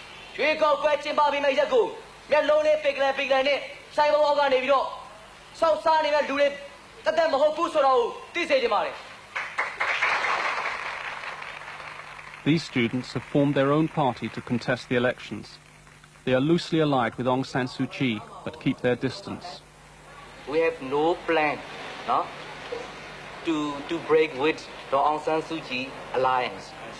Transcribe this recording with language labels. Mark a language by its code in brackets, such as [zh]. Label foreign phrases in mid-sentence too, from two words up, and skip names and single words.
[my] ရွေးကောက်ပွဲကျင်းပပြီးမဲ့ရက်ကိုမျက်လုံးလေးပိတ်ကလေးနဲ့ဆိုင်ဘောကနေပြီးတော့စောက်စားနေတဲ့လူတွေတက်မဟုတ်ဘူးဆိုတော့သိစေချင်ပါတယ် [en] These students have formed their own party to contest the elections. They are loosely allied with Aung San Suu Kyi, but keep their distance. We have no plan, no, to break with the Aung San Suu Kyi alliance.